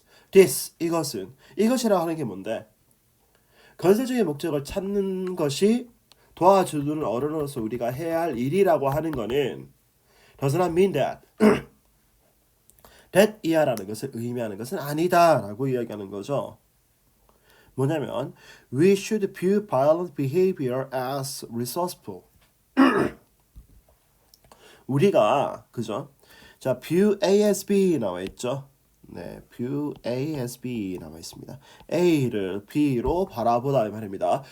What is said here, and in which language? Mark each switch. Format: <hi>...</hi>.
<ko>This 이것이라 하는 게 뭔데? 건설적인 목적을 찾는 것이 도와주는 어른으로서 우리가 해야 할 일이라고 하는 것은</ko> <en>does not mean that that</en> <ko>이하라는 것을 의미하는 것은 아니다라고 이야기하는 거죠.</ko> <en>뭐냐면 we should view violent behavior as resourceful.</en> <ko>우리가 그죠? 자, view A as B 나와 있죠. 네, view A as B 나와 있습니다. A를 B로 바라보다 이 말입니다.</ko>